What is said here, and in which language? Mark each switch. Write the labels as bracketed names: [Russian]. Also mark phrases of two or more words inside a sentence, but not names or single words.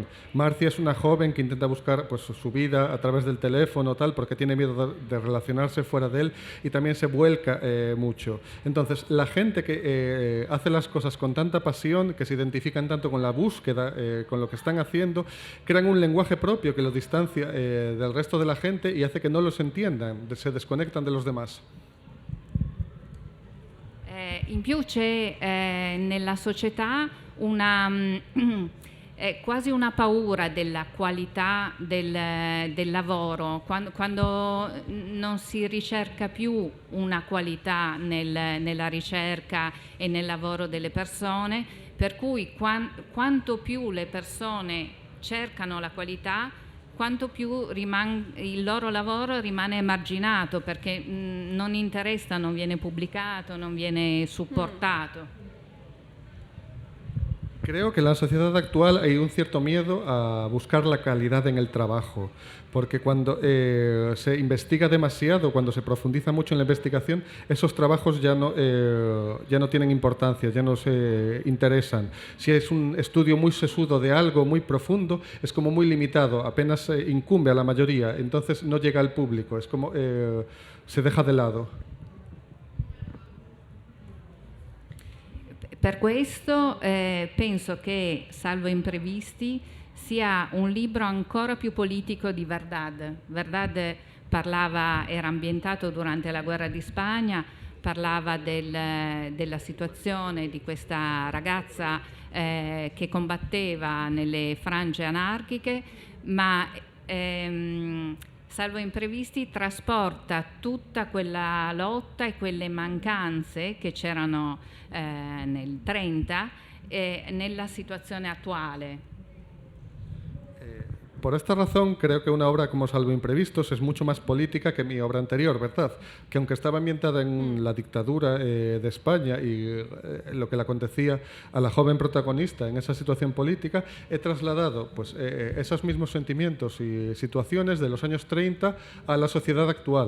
[Spanish] Marcia es una joven que intenta buscar pues, su vida a través del teléfono tal, porque tiene miedo de relacionarse fuera de él y también se vuelca mucho. Entonces, la gente que hace las cosas con tanta pasión, que se identifican tanto con la búsqueda, con lo que están haciendo, crean un lenguaje propio que los distancia del resto de la gente y hace que no los entiendan, se desconectan de los demás. [Italian] In più c'è nella società quasi una paura della qualità del lavoro, quando non si ricerca più una qualità nella ricerca e nel lavoro delle persone, per cui quanto più le persone cercano la qualità, quanto più il loro lavoro rimane emarginato, perché non interessa, non viene pubblicato, non viene supportato. [Spanish] Creo que en la sociedad actual hay un cierto miedo a buscar la calidad en el trabajo, porque cuando se investiga demasiado, cuando se profundiza mucho en la investigación, esos trabajos ya no tienen importancia, ya no se interesan. Si es un estudio muy sesudo de algo muy profundo, es como muy limitado, apenas incumbe a la mayoría, entonces no llega al público, es como se deja de lado. [Italian] Per questo penso che Salvo Imprevisti sia un libro ancora più politico di Verdad. Verdad era ambientato durante la guerra di Spagna, parlava della situazione di questa ragazza che combatteva nelle frange anarchiche, ma Salvo Imprevisti trasporta tutta quella lotta e quelle mancanze che c'erano nel 30 nella situazione attuale. [Spanish] Por esta razón, creo que una obra como Salvo Imprevistos es mucho más política que mi obra anterior, ¿verdad? Que aunque estaba ambientada en la dictadura de España y lo que le acontecía a la joven protagonista en esa situación política, he trasladado pues, esos mismos sentimientos y situaciones de los años 30 a la sociedad actual.